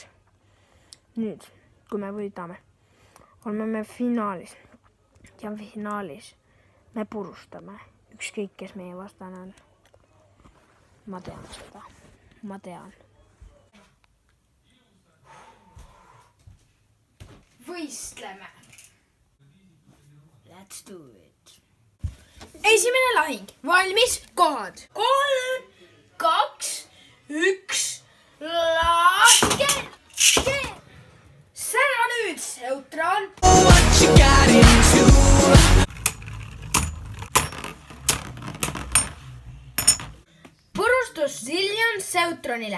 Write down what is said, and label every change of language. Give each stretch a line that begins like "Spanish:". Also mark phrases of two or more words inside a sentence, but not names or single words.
Estonian: Nüüd, kui me võidame, oleme me finaalis. Ja finaalis me purustame ükskõik, kes meie vastane on. Ma tean seda. Ma tean. Võistleme.
English: Let's do it.
Estonian: Esimene lahing. Valmis, kohad. 3, 2, 1, laske. Sära nüüd, Seutron. Purustus Zillion Seutronile.